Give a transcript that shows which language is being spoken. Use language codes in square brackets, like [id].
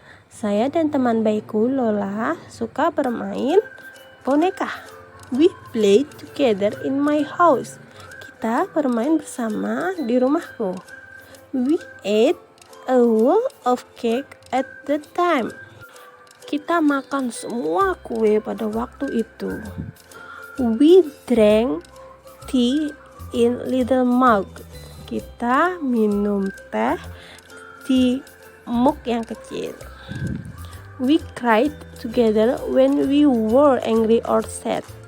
[id] Saya dan teman baikku Lola suka bermain boneka. [en] We play together in my house. [id] Kita bermain bersama di rumahku. [en] We ate a whole of cake at the time. [id] Kita makan semua kue pada waktu itu. [en] We drank tea in little mug. [id] Kita minum teh di mug yang kecil. [en] We cried together when we were angry or sad.